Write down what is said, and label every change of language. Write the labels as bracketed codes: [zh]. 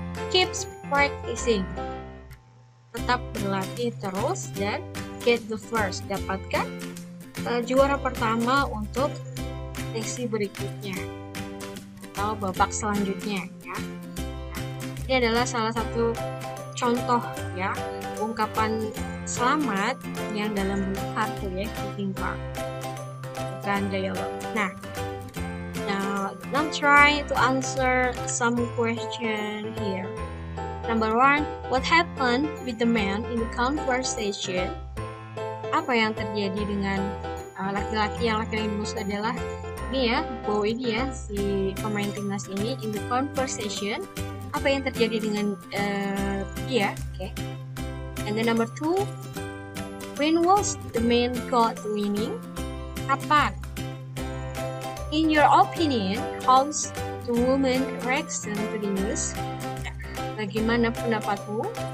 [en] Keep practicing, [id] tetap berlatih terus, dan [en] get the first, [id] dapatkan juara pertama untuk sesi berikutnya atau babak selanjutnya ya. Ini adalah salah satu contoh ya, ungkapan selamat yang dalam bentuk kartu ya, greeting card, bukan dialog. [en] Now try to answer some question here. Number 1, what happened with the man in the conversation? [id] Apa yang terjadi dengan laki-laki yang maksud adalah ini ya, Bo ini ya, si pemain timnas ini, [en] in the conversation. [id] Apa yang terjadi dengan dia? [en] Okay. And then number 2, when was the man caught winning? [id] Kapan? [en] In your opinion, how's the woman reaction to the news? [id] Bagaimana pendapatmu?